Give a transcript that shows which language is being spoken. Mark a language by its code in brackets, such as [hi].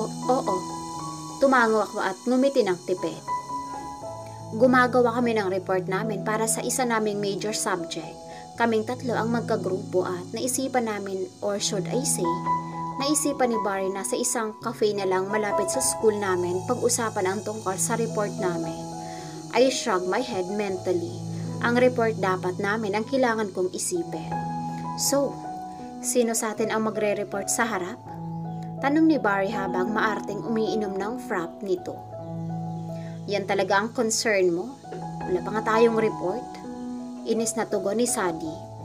[tl] Oo. Tumango ako at ngumiti ng tipid. Gumagawa kami ng report namin para sa isa naming major subject. Kaming tatlo ang magkagrupo at naisipan namin, [en] or should I say, [tl] naisipan ni Barry na sa isang cafe na lang malapit sa school namin pag-usapan ang tungkol sa report namin. [en] I shrugged my head mentally. [tl] Ang report dapat namin ang kailangan kong isipin. So, sino sa atin ang magre-report sa harap? Tanong ni Barry habang maarting umiinom ng frap nito. Yan talaga ang concern mo? Wala pa nga tayong report? Inis na tugon ni Sadie.